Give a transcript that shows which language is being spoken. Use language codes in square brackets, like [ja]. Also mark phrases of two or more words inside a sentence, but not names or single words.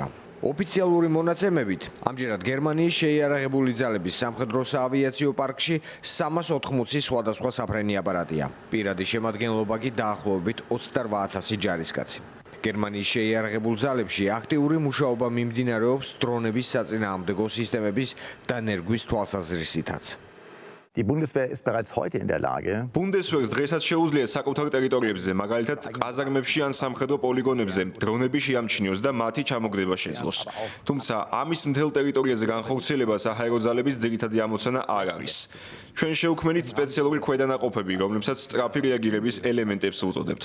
[ka] ოფიციალური მონაცემებით, ამჯერად გერმანიის შეიარაღებული ძალების სამხედრო საავიაციო პარკში 380 სხვადასხვა საფრენი აპარატია. პირადი შემადგენლობა კი დაახლოებით 28,000 ჯარისკაცი. გერმანიის შეიარაღებულ ძალებში აქტიური მუშაობა მიმდინარეობს დრონების საწინააღმდეგო სისტემების და ნერგვის თვალსაზრისითაც. [de] Die Bundeswehr ist bereits heute in der Lage, [ka] ბუნდესვერს დღესაც შეუძლია საკუთარ ტერიტორიებზე, მაგალითად ყაზარმებში ან სამხედრო პოლიგონებზე, დრონები შეამჩნიოს და მათი ჩამოგდება შეძლოს. თუმცა ამის მთელ ტერიტორიაზე განხორციელება საჰაერო ძალების ძირითადი ამოცანა არ არის. ჩვენ შევქმნით სპეციალური ქვედანაყოფები, რომლებსაც სწრაფი რეაგირების ელემენტებს უწოდებთ.